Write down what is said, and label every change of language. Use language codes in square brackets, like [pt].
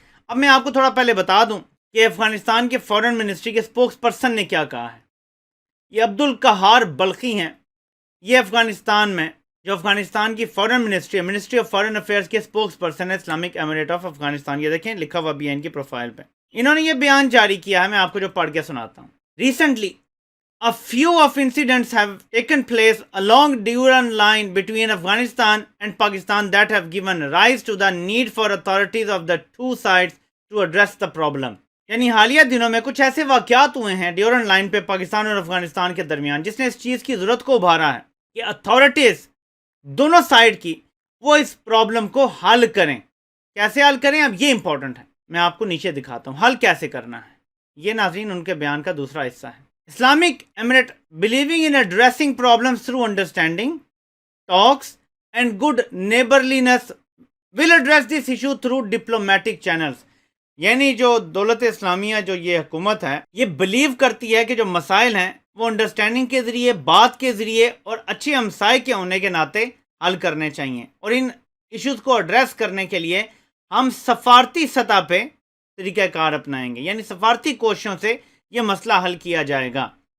[hi] अब मैं आपको थोड़ा पहले बता दूं कि अफगानिस्तान के फॉरेन मिनिस्ट्री के स्पोक्स पर्सन ने क्या कहा है। ये अब्दुल कहार बल्खी हैं, ये अफगानिस्तान में जो अफगानिस्तान की foreign ministry, ministry of foreign affairs के स्पोक्स पर्सन है इस्लामिक एमिरेट ऑफ अफगानिस्तान। ये देखें, लिखा हुआ भी है इनकी प्रोफाइल पे। इन्होंने ये बयान जारी किया है, मैं आपको जो पढ़ के सुनाता हूँ। [en] Recently a few of incidents have taken place along Duran line between Afghanistan and Pakistan that have given rise to the need for authorities of the two sides to address the problem. [hi] यानी हालिया दिनों में कुछ ऐसे वाक़यात हुए हैं Durand line पे पाकिस्तान और अफगानिस्तान के दरमियान, जिसने इस चीज़ की ज़रूरत को उभारा है कि अथॉरिटीज़ दोनों साइड की वो इस प्रॉब्लम को हल करें। कैसे हल करें, अब ये इंपॉर्टेंट है। मैं आपको नीचे दिखाता हूँ हल कैसे करना है। ये नाज़रीन उनके बयान का दूसरा हिस्सा है। [en] Islamic Emirate, believing in addressing problems through understanding, talks and good neighborliness, will address this issue through diplomatic channels. [hi] यानी जो दौलत इस्लामिया, जो ये हुकूमत है, ये बिलीव करती है कि जो मसाइल हैं वो अंडरस्टैंडिंग के ज़रिए, बात के ज़रिए और अच्छे हमसाए के होने के नाते हल करने चाहिए। और इन इश्यूज़ को एड्रेस करने के लिए हम सफारती सतह पे तरीक़ाकार अपनाएंगे, यानी सफारती कोशिशों से ये मसला हल किया जाएगा।